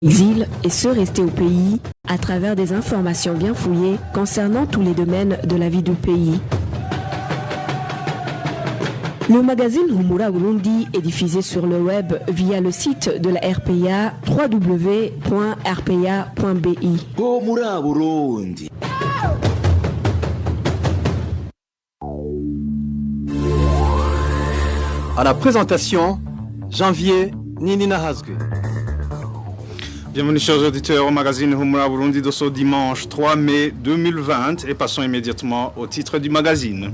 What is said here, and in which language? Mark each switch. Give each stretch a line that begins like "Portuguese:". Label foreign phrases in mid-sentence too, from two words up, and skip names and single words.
French: Exil et ceux restés au pays à travers des informations bien fouillées concernant tous les domaines de la vie du pays. Le magazine Humura Burundi est diffusé sur le web via le site de la RPA www.rpa.bi. Humura Burundi. À la présentation, Janvier Ninina Hazgue. Bienvenue chers auditeurs au magazine Humura Burundi de ce dimanche 3 mai 2020 et passons immédiatement au titre du magazine.